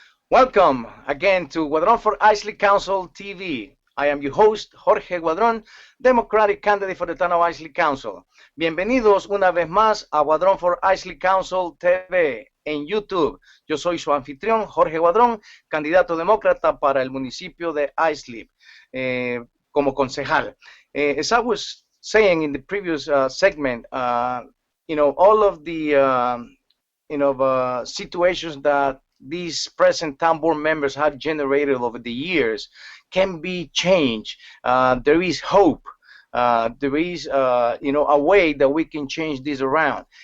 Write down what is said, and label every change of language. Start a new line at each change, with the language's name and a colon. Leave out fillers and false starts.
English: Welcome again to Guadron for Islip Council TV. I am your host, Jorge Guadron, Democratic candidate for the town of Islip Council.
Spanish: Bienvenidos una vez más a Guadron for Islip Council TV en YouTube. Yo soy su anfitrión, Jorge Guadron, candidato demócrata para el municipio de Islip como concejal.
English: As I was saying in the previous segment, all of the situations that these present town board members have generated over the years can be changed. There is hope. There is, a way that we can change this around.